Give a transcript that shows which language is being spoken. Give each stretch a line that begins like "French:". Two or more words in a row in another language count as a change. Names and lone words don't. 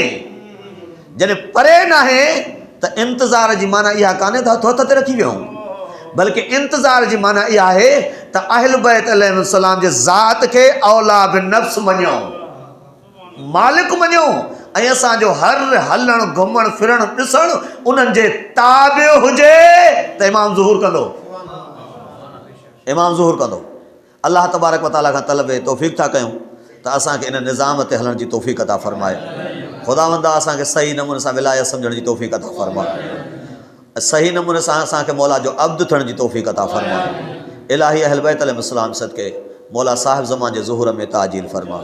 Sindhi: जॾहिं परे न आहे त इंतज़ार जी माना इहा कान्हे त हथो हथ ते रखी वियूं, बल्कि इंतज़ार जी माना इहा आहे त अहल बैत अलैहिस्सलाम जे ज़ात खे
Arabic: أولى بالنفس
Sindhi: मञो, मालिक मञो, ऐं असांजो हर हलण घुमण फिरण ॾिसण उन्हनि जे ताबियो हुजे त इमाम ज़ुहूर कंदो, इमाम ज़ुहूर कंदो। अल्लाह
Arabic: تبارك وتعالى
Sindhi: खां तलब तौफ़ीक़ था कयूं त असांखे इन निज़ाम ते हलण जी तौफ़ीक़ अता फ़रमाए। ख़ुदावंदा असांखे सही नमूने सां विलायत सम्झण जी तौफ़ीक़ अता फ़रमाए। सही नमूने सां असांखे मौला जो अब्द थियण जी तौफ़ीक़ अता फ़रमाए। इलाही अहल बैत अलैहिस्सलाम सदके मौला साहिब ज़मान जे ज़ुहूर में ताजील फ़रमा।